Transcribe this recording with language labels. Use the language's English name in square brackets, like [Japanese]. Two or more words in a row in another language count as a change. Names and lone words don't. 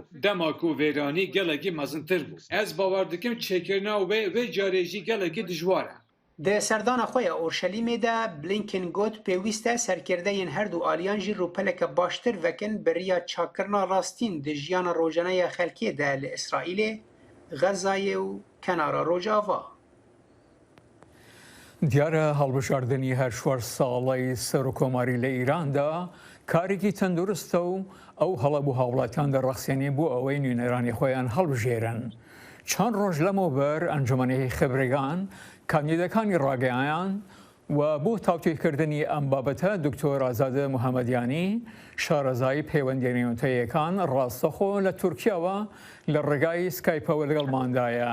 [Kurdish] Dema ku vêranî gelekî mezintir bû. Ez bawer dikim çêkirina wê carê jî gelekî dijwar e. Di serdana xwe ya Orşelîmê de Blinken got pêwîst e serkirdeyên her du aliyan jî rûpeleke baştir vekin beriya çakirina rastîn di jiyana rojaneya xelkê de li İsraîlê, Xezayê û kenara Rojava. [Central Kurdish] دیارە هەڵبژاردننی هەر 4 ساڵی سەرۆکۆماری لە ئیراندا کارێکی تەندروستە و ئەو هەڵەبوو هاوڵاتیان دەڕەخسێنی بۆ ئەوەی نوێنەرانی خۆیان هەڵبژێرن. چەند ڕۆژ لەمەوبەر ئەنجومەنی خبرگان کاندیدەکانی ڕاگەیان و بۆ تاوتوێکردنی ئەم بابەتە دکتۆر ئازادە موحەمەدیانی شارەزای پەیوەندیێنەوەتەیەکان ڕاستەخۆ لە تورکیاوە لە ڕێگای سکایپەوە لەگەڵماندایە.